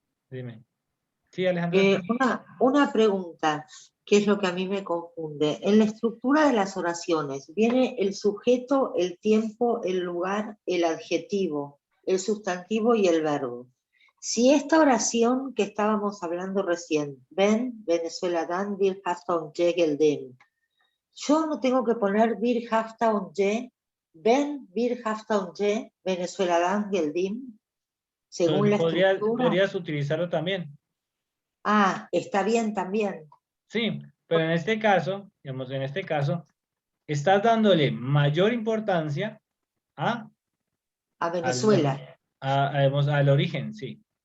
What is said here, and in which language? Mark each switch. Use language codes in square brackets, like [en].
[es] Dime. Sí, Alejandra. Una pregunta, que es lo que a mí me confunde. En la estructura de las oraciones viene el sujeto, el tiempo, el lugar, el adjetivo, el sustantivo y el verbo. Si esta oración que estábamos hablando recién, [tr] Venezuela'dan bir hafta önce geldim, [es] yo no tengo que poner [tr] bir hafta önce, bir hafta önce Venezuela'dan geldim, [es] según la estructura. Podrías utilizarlo también. Está bien también. Sí, pero en este caso, digamos, estás dándole mayor importancia a, A Venezuela. digamos, al origen, sí.